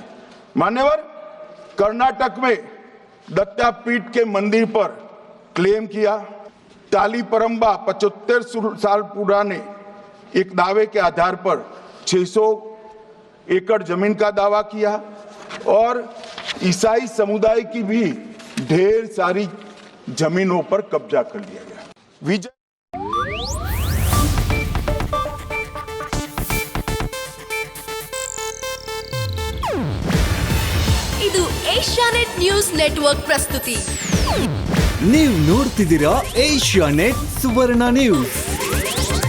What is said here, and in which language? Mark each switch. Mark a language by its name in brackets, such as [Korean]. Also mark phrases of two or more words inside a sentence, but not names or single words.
[Hindi] मान्यवर, कर्नाटक में दत्तापीठ के मंदिर पर क्लेम किया, टाली परंबा 75 साल पुराने एक दावे के आधार पर 600 एकड़ जमीन का दावा किया और ईसाई समुदाय की भी ढेर सारी जमीनों पर कब्जा कर लिया गया। विजय [Kannada] ಇದು ಏಷ್ಯಾನೆಟ್ ನ್ಯೂಸ್ ನೆಟ್ವರ್ಕ್ ಪ್ರಸ್ತುತಿ. ನೀವು ನೋಡ್ತಿದ್ದೀರಾ ಏಷ್ಯಾನೆಟ್ ಸುವರ್ಣ ನ್ಯೂಸ್.